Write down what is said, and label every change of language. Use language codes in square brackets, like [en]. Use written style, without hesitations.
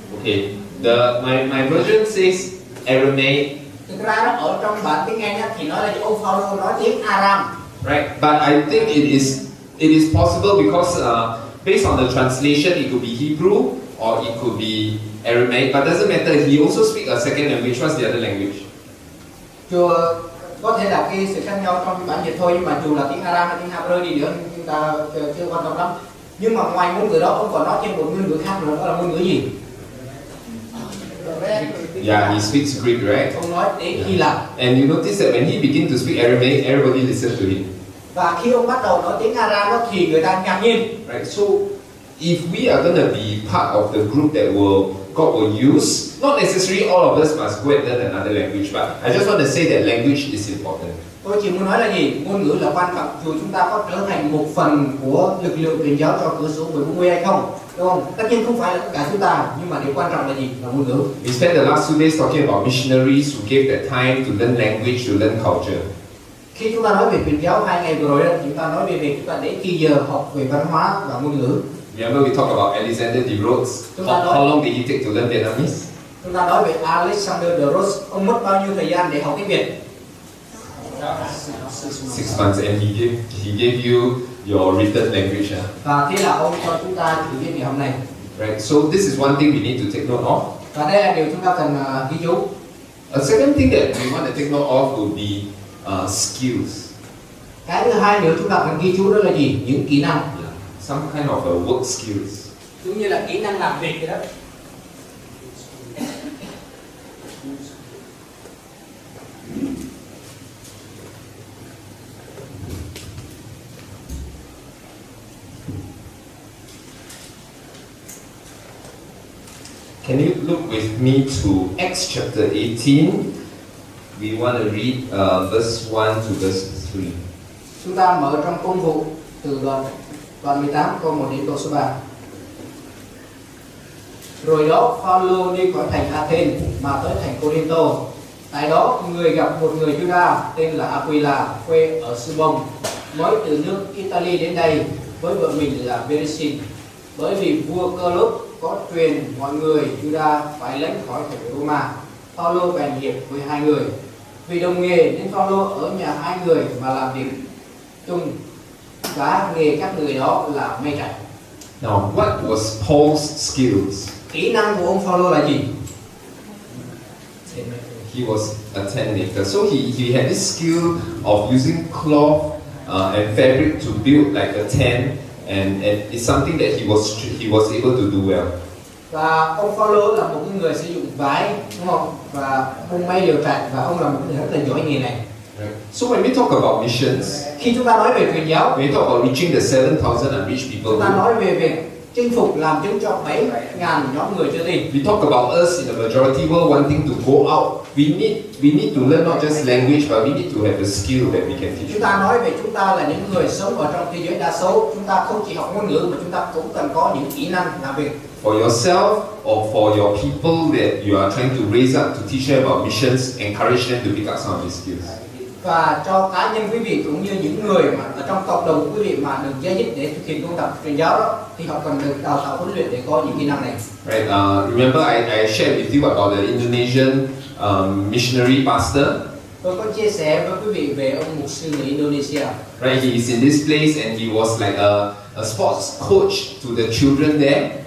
[en] Okay, my version says Aramaic. [vi] Thực ra đó, ở trong bản tiếng Anh thì nói là ông Phaolô nói tiếng Aram. [en] Right, but I think it is possible because based on the translation, it could be Hebrew or it could be Aramaic, but doesn't matter. He also speaks a second language. What's the other language? [vi] Dù có thể là cái sự khác nhau trong bản dịch thôi, nhưng mà dù là tiếng Aram hay tiếng Hebrew đi nữa chúng ta chưa quan tâm lắm. Nhưng mà ngoài ngôn ngữ đó, ông còn nói thêm một ngôn ngữ khác nữa, đó là ngôn ngữ gì? [en] Yeah, he speaks Greek, right? [vi] Ông nói tiếng Hy Lạp. [en] And you notice that when he begins to speak Aramaic, everybody listens to him. [vi] Và khi ông bắt đầu nói tiếng Aram đó thì người ta ngạc nhiên. [en] Right. So if we are going to be part of the group that God will use, not necessarily all of us must go and learn another language, but I just want to say that language is important. [vi] Tôi chỉ muốn nói là gì? Ngôn ngữ là quan trọng, dù chúng ta có trở thành một phần của lực lượng truyền giáo cho cửa sổ 14 hay không, đúng không? Tất nhiên không phải là tất cả chúng ta, nhưng mà điều quan trọng là gì? Là ngôn ngữ. [en] We spent the last 2 days talking about missionaries who gave their time to learn language, to learn culture. [vi] Khi chúng ta nói về truyền giáo 2 ngày vừa rồi đó, chúng ta nói về việc chúng ta để khi giờ học về văn hóa và ngôn ngữ. [en] Remember we talked about Alexander de Rhodes. How long did he take to learn Vietnamese? [vi] Chúng ta nói về Alexander de Rhodes, ông mất bao nhiêu thời gian để học tiếng Việt? [en] 6 months, and he gave you your written language. [vi] Và thế là ông cho chúng ta chữ viết ngày hôm nay. [en] Right. So this is one thing we need to take note of. [vi] Và đây là điều chúng ta cần ghi chú. [en] A second thing that we want to take note of will be skills. [vi] Cái thứ hai nữa chúng ta cần ghi chú đó là gì? Những kỹ năng. [en] Some kind of work skills. [vi] Giống như là kỹ năng làm việc vậy đó. [en] Can you look with me to Acts chapter 18? We want to read verse 1 to verse 3. [vi] Chúng ta mở trong Công vụ từ đoạn 18 câu 1 đến câu số 3. Rồi đó Phaolô đi khỏi thành Athens mà tới thành Cô-rinh-tô. Tại đó người gặp một người Juda tên là Aquila, quê ở Sư-bông, mới từ nước Italy đến đây với vợ mình là Berenice. Bởi vì vua Cơ-lốt có truyền mọi người Juda phải lánh khỏi thành Roma. Phaolô bèn hiệp với hai người. Vì đồng nghề nên Phaolô ở nhà hai người mà làm việc chung, và nghề các người đó là may trải. [en] Now, what was Paul's skills? [vi] Kỹ năng của ông Phaolô là gì? [en] He was a tent maker. So he had this skill of using cloth and fabric to build like a tent, and it's something that he was able to do well. [vi] Và ông Phaolô là một người sử dụng vải, đúng không? Và ông may lều trại, và ông là một người rất là giỏi nghề này. [en] Right. So when we talk about missions, [vi] Khi chúng ta nói về truyền giáo, [en] when we talk about reaching the 7,000 unreached people, [vi] chúng ta nói về việc chinh phục làm chứng cho 7.000 nhóm người chưa tin. [en] we talk about us in the majority world wanting to go out. We need to learn not just language, but we need to have a skill that we can teach. [vi] Chúng ta nói về chúng ta là những người sống ở trong thế giới đa số. Chúng ta không chỉ học ngôn ngữ mà chúng ta cũng cần có những kỹ năng làm việc. [en] For yourself or for your people that you are trying to raise up to teach them about missions, encourage them to pick up some of these skills. [vi] Và cho cá nhân quý vị cũng như những người mà ở trong cộng đồng của quý vị mà được gieo dích để thực hiện công tác truyền giáo đó, thì họ cần được đào tạo huấn luyện để có những kỹ năng này. [en] Right. Remember I shared with you about the Indonesian missionary pastor. [vi] Tôi có chia sẻ với quý vị về ông mục sư người Indonesia. [en] Right. He is in this place and he was like a sports coach to the children there.